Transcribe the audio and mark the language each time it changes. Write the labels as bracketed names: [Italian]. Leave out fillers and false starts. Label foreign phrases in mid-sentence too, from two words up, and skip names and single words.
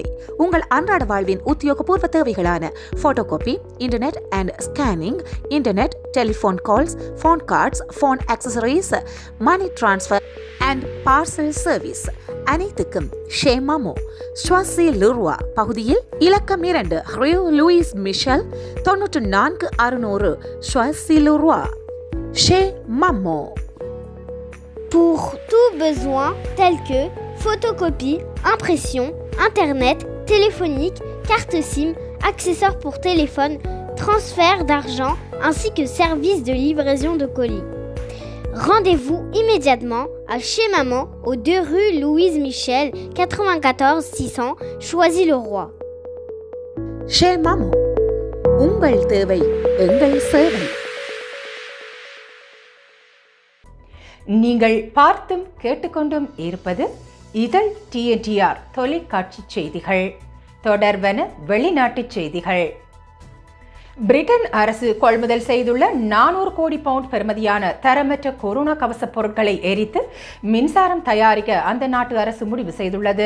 [Tamil] உங்கள் அன்றாட வாழ்வின் உத்தியோகபூர்வ தேவைகளான [English] photocopy, internet and scanning, internet, telephone calls, phone cards, phone accessories, money transfer and parcel service [Tamil] அனைத்துக்கும் ஷேமாமோ, ஸ்வாசி லுர்வா பகுதியில் இலக்கம் 2 ரியூ லூயிஸ் மிஷல் 94 ஸ்வாசி லுர்வா. ஷேமாமோ. [French] Pour tout besoin tel que photocopie, impression, internet, téléphonique, carte SIM, accessoires pour téléphone, transfert d'argent ainsi que service de livraison de colis. Rendez-vous immédiatement à chez Maman aux 2 rue Louise Michel 94 600 Choisy-le-Roi. Chez Maman, [Tamil] உங்கள் தேவை எங்கள் சேவை. நீங்கள் பார்த்தும் கேட்டுக்கொண்டும் இருப்பது இதழ் TNTR தொலைக்காட்சி செய்திகள். தொடர்வன வெளிநாட்டு செய்திகள். பிரிட்டன் அரசு கொள்முதல் செய்துள்ள 400 கோடி பவுண்ட் பெறுமதியான தரமற்ற கொரோனா கவச பொருட்களை எரித்து மின்சாரம் தயாரிக்க அந்த நாட்டு அரசு முடிவு செய்துள்ளது.